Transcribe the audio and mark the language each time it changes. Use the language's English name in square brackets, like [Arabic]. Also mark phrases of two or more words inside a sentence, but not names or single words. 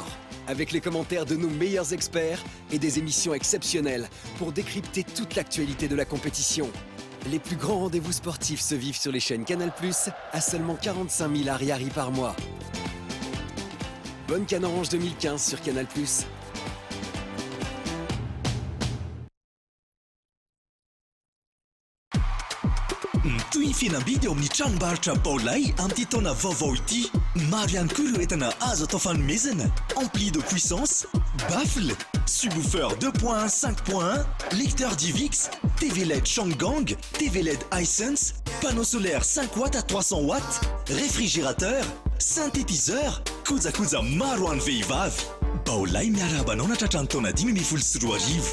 [French] Avec les commentaires de nos meilleurs experts et des émissions exceptionnelles pour décrypter toute l'actualité de la compétition. Les plus grands rendez-vous sportifs se vivent sur les chaînes Canal+, à seulement 45 000 ariari par mois. Bonne Cannes Orange 2015 sur Canal+. [Malagasy] Tohifina bidy eo amin'ny tranombarotra Baolay amin'ny taona vaovao ity. Maro ihany koa ireo entana azo atao fanomezana. [French] Ampli de puissance, baffle, subwoofer 2.1, 5.1, lecteur DivX, TV LED Shangang, TV LED Hisense, panneau solaire 5 watts à 300 watts, réfrigérateur, synthétiseur, [Malagasy] kojakoja maro ho an'ny vehivavy. Baolay miarabanao natratrany taona 2024.